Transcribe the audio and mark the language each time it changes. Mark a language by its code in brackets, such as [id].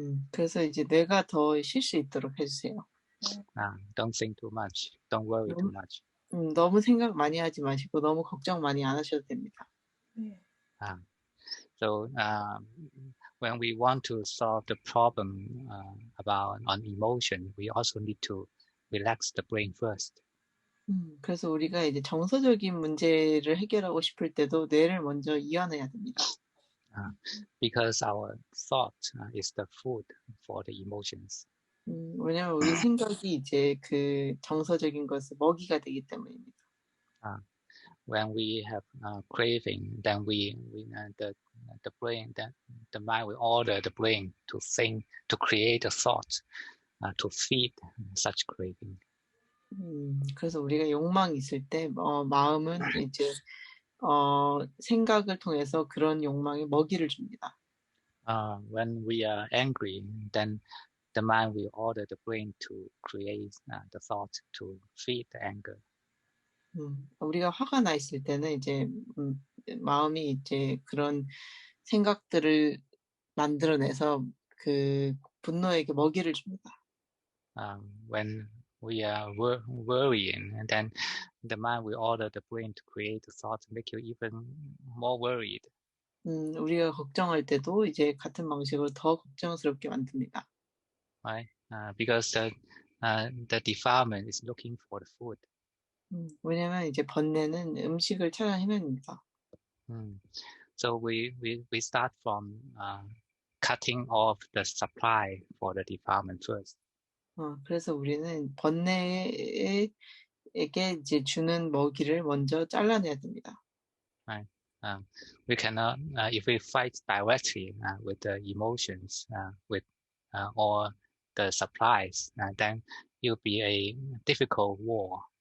[ko] 그래서 이제 뇌가 더 쉴 수 있도록 해주세요. [en] Don't think too much. Don't worry too much. [ko] 너무 생각 많이 하지 마시고 너무 걱정 많이 안 하셔도 됩니다. [en] So when we want to solve the problem on emotion, we also need to relax the brain first. [ko] 그래서 우리가 이제 정서적인 문제를 해결하고 싶을 때도 뇌를 먼저 이완해야 됩니다. [en] Because our thought is the food for the emotions. [ko] 왜냐면 우리 생각이 이제 그 정서적인 것의 먹이가 되기 때문입니다. [en] When we have craving, then the brain, the mind will order the brain to think, to create a thought, to feed such craving. [ko] 그래서 우리가 욕망이 있을 때 마음은 이제 생각을 통해서 그런 욕망에 먹이를 줍니다. [en] When we are angry, then the mind will order the brain to create the thought to feed the anger. [ko] 우리가 화가 나 있을 때는 이제 마음이 이제 그런 생각들을 만들어내서 그 분노에게 먹이를 줍니다. [en] When we are worrying, and then the mind will order the brain to create the thought to make you even more worried. [ko] 우리가 걱정할 때도 이제 같은 방식으로 더 걱정스럽게 만듭니다. [en] Right? Because the defilement is looking for the food. [ko] 왜냐면 이제 번뇌는 음식을 찾아 헤맵니다. [en] So we start from cutting off the supply for the defilement first. [ko] 그래서 우리는 번뇌에게 이제 주는 먹이를 먼저 잘라내야 됩니다. [en] Right. We cannot, if we fight directly with the emotions, with all the supplies, then it will be a difficult war.